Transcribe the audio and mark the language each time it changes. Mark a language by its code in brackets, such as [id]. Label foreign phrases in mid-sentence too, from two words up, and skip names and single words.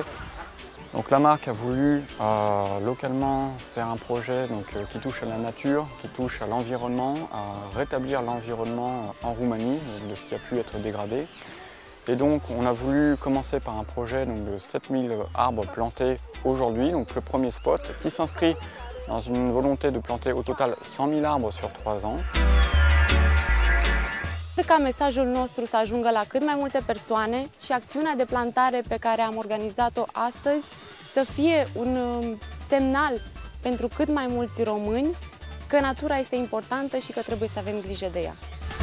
[fr] Donc la marque a voulu localement faire un projet qui touche à la nature, qui touche à l'environnement, à rétablir l'environnement en Roumanie, de ce qui a pu être dégradé. Et donc on a voulu commencer par un projet de 7000 arbres plantés aujourd'hui, donc le premier spot qui s'inscrit dans une volonté de planter au total 100.000 arbres sur 3 ans. [ro] Sper ca mesajul nostru să ajungă la cât mai multe persoane și acțiunea de plantare pe care am organizat-o astăzi să fie un semnal pentru cât mai mulți români că natura este importantă și că trebuie să avem grijă de ea.